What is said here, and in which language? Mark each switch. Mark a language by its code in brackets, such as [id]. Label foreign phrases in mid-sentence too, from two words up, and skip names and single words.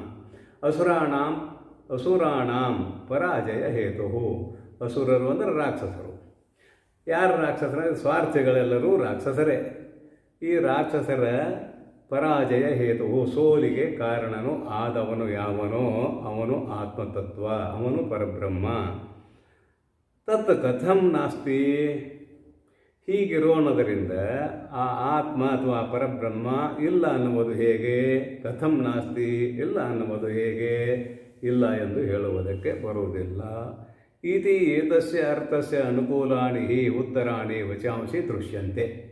[sa] ಅಸುರಾಣಾಂ ಪರಾಜಯ ಹೇತು. [kn] ಅಸುರರು ಅಂದರೆ ರಾಕ್ಷಸರು. ಯಾರು ರಾಕ್ಷಸರ? ಸ್ವಾರ್ಥಿಗಳೆಲ್ಲರೂ ರಾಕ್ಷಸರೇ. ಈ ರಾಕ್ಷಸರ ಪರಾಜಯ ಹೇತು, ಸೋಲಿಗೆ ಕಾರಣನು ಆದವನು ಯಾವನೋ ಅವನು ಆತ್ಮತತ್ವ, ಅವನು ಪರಬ್ರಹ್ಮ. [sa] ತತ್ ಕಥಂ ನಾಸ್ತಿ, [kn] ಹೀಗಿರೋಣದರಿಂದ ಆ ಆತ್ಮ ಅಥವಾ ಪರಬ್ರಹ್ಮ ಇಲ್ಲ ಅನ್ನುವುದು ಹೇಗೆ? [sa] ಕಥಂ ನಾಸ್ತಿ, [kn] ಇಲ್ಲ ಅನ್ನುವುದು ಹೇಗೆ? ಇಲ್ಲ ಎಂದು ಹೇಳುವುದಕ್ಕೆ ಬರುವುದಿಲ್ಲ. [sa] ಇತಿ ಏತಸ್ಯ ಅರ್ಥಸ್ಯ ಅನುಕೂಲಾನಿ ಹಿ ಉತ್ತರಾಣಿ ವಚಾಂಸಿ ದೃಶ್ಯಂತೆ.